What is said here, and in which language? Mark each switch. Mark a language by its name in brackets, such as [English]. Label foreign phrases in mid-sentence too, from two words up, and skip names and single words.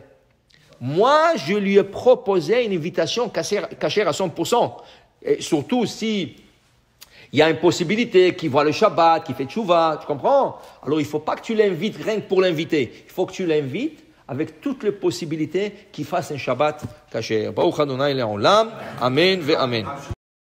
[French] Moi, je lui ai proposé une invitation cachère à 100%. Et surtout si il y a une possibilité qu'il voit le Shabbat, qu'il fait tchouva, tu comprends? Alors, il faut pas que tu l'invites rien que pour l'inviter. Il faut que tu l'invites avec toutes les possibilités qu'il fasse un [Hebrew] שבת כשר. ברוך אדני לעולם. אמן ואמן.